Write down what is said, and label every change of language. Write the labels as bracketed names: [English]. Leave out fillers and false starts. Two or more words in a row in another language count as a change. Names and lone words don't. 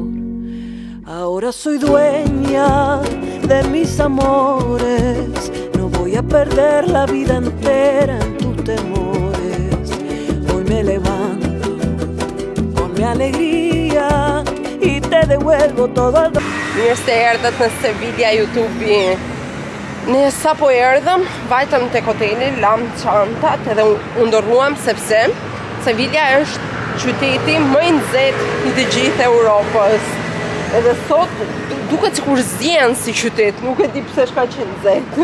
[Spanish] Ahora soy dueña de mis amores. No voy a perder la vida entera en tus temores. Hoy me levanto con mi alegría y te devuelvo todo el... [Albanian] Mirë se erdhët në Sevilla YouTube-i. Ne sa po erdhëm, vajtëm tek hoteli, lam çantat edhe u ndorruam sepse Sevilla është qyteti më i nxehtë i të gjithë Europës. Edhe sot duket sikur zjen si qytet, nuk e di pse është kaq i nxehtë.